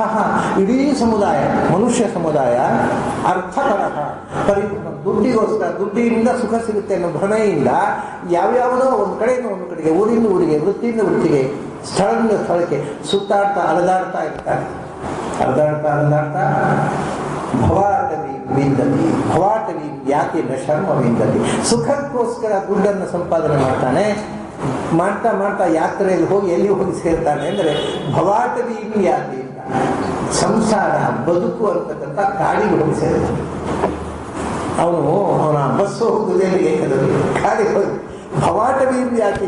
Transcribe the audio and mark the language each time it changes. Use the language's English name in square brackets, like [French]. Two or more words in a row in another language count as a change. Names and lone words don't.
[Kannada] ಇಡೀ ಸಮುದಾಯ, ಮನುಷ್ಯ ಸಮುದಾಯ ಅರ್ಥಪರಃ ಪರಿಪೂರ್ಣ. ದುಡ್ಡಿಗೋಸ್ಕರ, ದುಡ್ಡಿನಿಂದ ಸುಖ ಸಿಗುತ್ತೆ ಅನ್ನೋ ಭ್ರಮೆಯಿಂದ ಯಾವ್ಯಾವುದೋ ಒಂದು ಕಡೆಯಿಂದ ಒಂದು ಕಡೆಗೆ, ಊರಿಂದ ಊರಿಗೆ, ವೃತ್ತಿಯಿಂದ ವೃತ್ತಿಗೆ, ಸ್ಥಳದಿಂದ ಸ್ಥಳಕ್ಕೆ ಸುತ್ತಾಡ್ತಾ ಅಲೆದಾಡ್ತಾ ಇರ್ತಾರೆ. [Sanskrit] ಅಲೆದಾಡ್ತಾ ಭವಾಟವಿ ವಿಂದತಿ, ಭವಾಟವಿ ಯಾತಿ ನ ಶರ್ಮ ವಿಂದತಿ. [Kannada] ಸುಖಕ್ಕೋಸ್ಕರ ದುಡ್ಡನ್ನು ಸಂಪಾದನೆ ಮಾಡ್ತಾನೆ. ಮಾಡ್ತಾ ಯಾತ್ರೆಯಲ್ಲಿ ಹೋಗಿ ಎಲ್ಲಿ ಹೋಗಿ ಸೇರ್ತಾನೆ ಅಂದರೆ [Sanskrit] ಭವಾಟವಿ ಯಾತಿ, [Kannada] ಸಂಸಾರ ಬದುಕು ಅಂತಕ್ಕಂಥ ಕಾಡಿಗೆ ಹೋಗಿ ಸೇರ್ತಾನೆ. ಅವನ ಬಸ್ಸು ಹೋಗುವುದೇನಿಗೆ ಕಾಡಿಗೆ ಹೋಗಿ [Sanskrit] ಭವಾಟವಿ ಯಾತಿ.